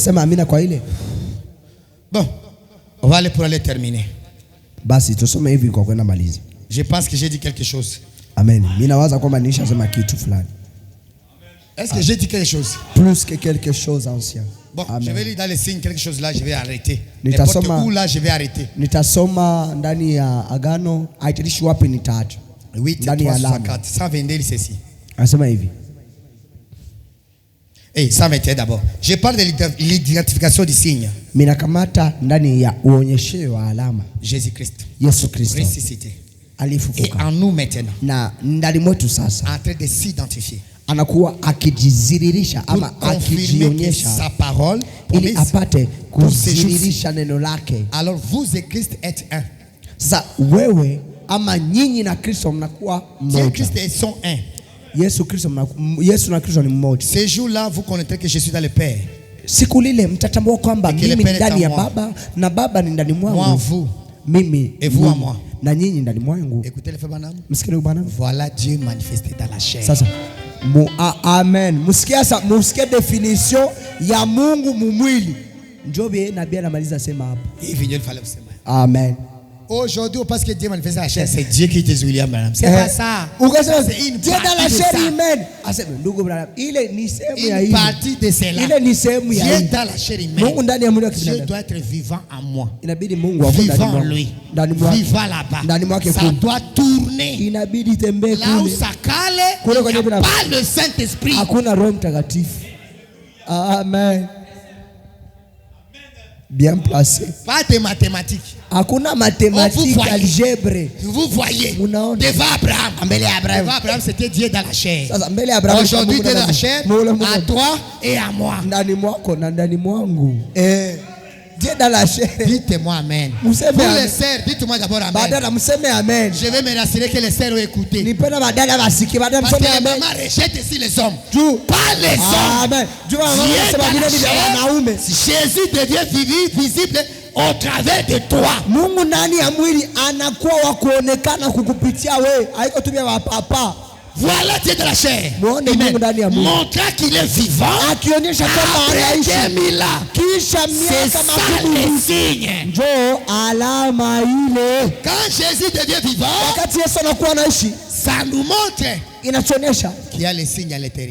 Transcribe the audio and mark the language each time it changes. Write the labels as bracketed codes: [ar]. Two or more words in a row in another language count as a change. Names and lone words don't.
[fr] Bon, on va aller pour aller terminer. Je pense que j'ai dit quelque chose. Amen. Est-ce que j'ai dit quelque chose? Plus que quelque chose ancien. Bon, amen. Je vais lire dans les signes quelque chose là, je vais arrêter. N'importe où là, je vais arrêter. [sw] Nitasoma ndani ya agano, haitilishi wapi nitaacha. [fr] 8:3-4, 122 ceci. [sw] Anasema hivi. [fr] 121 d'abord. Je parle de l'identification du signe. [sw] Minakamata ndani ya uonyesho wa alama. [fr] Jésus-Christ. [sw] Yesu Kristo. [fr] Ressuscité. [sw] Alifufuka. [fr] Et en nous maintenant. [sw] Na ndani mwetu sasa. [fr] En train de s'identifier. [sw] Anakuwa akijiziririsha ama akijionyesha [fr] sa parole [sw] ili apate kuziririsha neno lake. [fr] Alors vous et Christ êtes un. [sw] Sasa wewe ama nyinyi na Kristo mnakuwa mmoja. [fr] Christ et sont un. [sw] Yesu na Kristo ni mmoja. [fr] Ce jour-là vous connaîtrez que je suis dans le Père. [sw] Siku lile mtatambua kwamba mimi ndani ya Baba na Baba ni ndani mwangu. [fr] Moi vous. [sw] Mimi [fr] et vous à moi. [sw] Na nyinyi ndani mwangu. [fr] Écoutez le frère Branham. [sw] Msikie Branham. [fr] Voilà Dieu manifesté dans la chair. [sw] Sasa amen. Musikie definition ya Mungu mumwili. Njobe nabii anamaliza sema hapo. Hivi ndio fallait kusema. Amen. [fr] Aujourd'hui, parce que Dieu manifeste la chair, c'est Dieu qui était William Branham. C'est pas ça. C'est une Dieu dans la chair humaine. [sw] Ndugu Branham, ile ni sehemu ya hii. [fr] Une partie de cela. [sw] Ile ni sehemu ya hii. [fr] Dieu dans la chair humaine. [sw] Mungu ndani ya mwili wa kibinadamu. [fr] Dieu doit être vivant en moi. [sw] Inabidi Mungu awe [fr] vivant en lui. Vivant là-bas. [sw] Ndani mwake. [fr] Ça doit tourner. [sw] Inabidi tembee kule. [fr] Là où ça cale, il n'y a pas le Saint-Esprit. [sw] Hakuna Roho Mtakatifu. [fr] Amen. Bien placé. Pas de mathématiques. [sw] Hakuna [fr] mathématiques, algèbre. Vous voyez. Devant Abraham. Devant Abraham, c'était Dieu dans la chair. Aujourd'hui, Dieu dans la chair, à toi et à moi. [sw] Ndani mwako na ndani mwangu. [fr] Dieu dans la chair. Dites-moi amen. Pour les sœurs, dites-moi d'abord amen. Je vais me rassurer que les sœurs ont écouté. Parce que la maman rejette ici les hommes. Pas les hommes. Amen. Jésus devient visible au travers de toi. [sw] Mungu ndani ya mwili anakuwa wa kuonekana kukupitia wewe. Haiko tu vya papa. [fr] Voilà Dieu de la chair. Montrant qu'il est vivant. Après 2000 ans. C'est ça le signe. Quand Jésus devient vivant, ça nous montre qu'il y a le signe à l'intérieur.